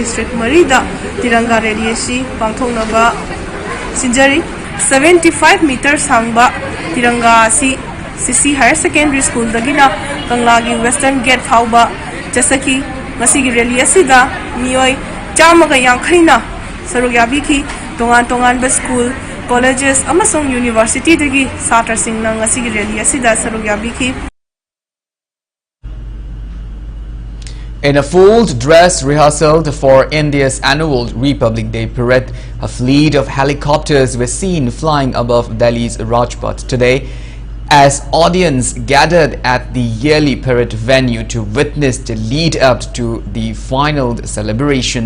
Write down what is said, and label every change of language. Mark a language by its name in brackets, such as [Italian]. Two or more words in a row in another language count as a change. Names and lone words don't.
[Manipuri] district marida Tiranga rally si pangthongna ba sinjari 75 meters hangba Tiranga si CC Higher Secondary School dagina Kanglagi Western Gate fauba jasaki masigi rally asida mioi chamaga yankhaina sarugyabi ki tongan ba [English] school colleges [Manipuri] amasong university dagi satra singna ngasigi rally asida sarugyabi ki. [English] In a full dress rehearsal for India's annual Republic Day parade, a fleet of helicopters were seen flying above Delhi's Rajpath today as audience gathered at the yearly parade venue to witness the lead-up to the final celebration.